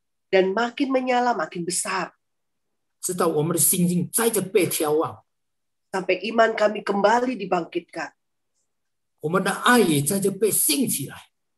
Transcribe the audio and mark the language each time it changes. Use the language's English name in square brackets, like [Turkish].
[Indonesian] dan makin menyala makin besar, [Chinese] 直到我们的心境再次被眺望， [Indonesian] sampai iman kami kembali dibangkitkan, [Chinese] 我们的爱也在这被兴起来，